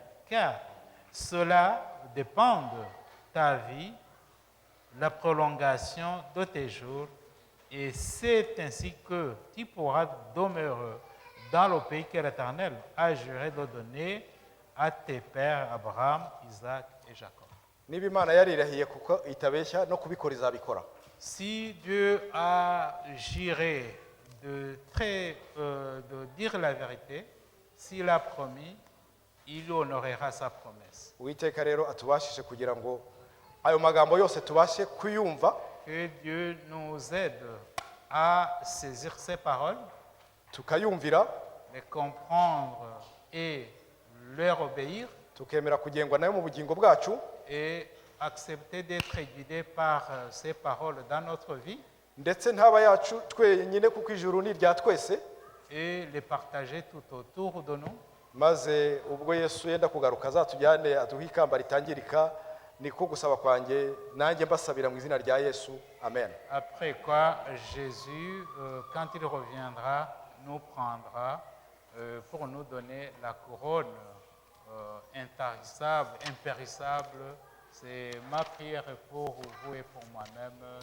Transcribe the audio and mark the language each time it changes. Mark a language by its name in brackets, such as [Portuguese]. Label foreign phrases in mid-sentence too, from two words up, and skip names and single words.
[French] Car cela dépend de ta vie, la prolongation de tes jours, et c'est ainsi que tu pourras demeurer dans le pays que l'Éternel a juré de donner à tes pères Abraham, Isaac et Jacob. [Kinyarwanda] Niba Imana yarirahiye kuko itabeshya no kubikora izabikora. [French] Si Dieu a juré de dire la vérité, s'il a promis, il honorera sa promesse. [Kinyarwanda] uwiteka rero atubashishe kugira ngo ayo magambo yose tubashe kuyumva, [French] Que Dieu nous aide à saisir ces paroles, [Kinyarwanda] tukayumvira, [French] les comprendre et leur obéir, [Kinyarwanda] tukemera kugengwa nayo mu bugingo bwacu, [French] et accepter d'être guidés par ces paroles dans notre vie [Kinyarwanda] ndetse ntaba yacu twenyine kuko ijuru ni irya twese, [French] et les partager tout autour de nous. [Kinyarwanda] maze ubwo Yesu yenda kugaruka azatujyane aduhe ikamba ritangirika. Niko gusaba kwanjye, nanjye mbasabira mu izina rya Yesu, amen. [French] Après quoi, Jésus, quand il reviendra, nous prendra pour nous donner la couronne intarissable, impérissable. C'est ma prière pour vous et pour moi-même.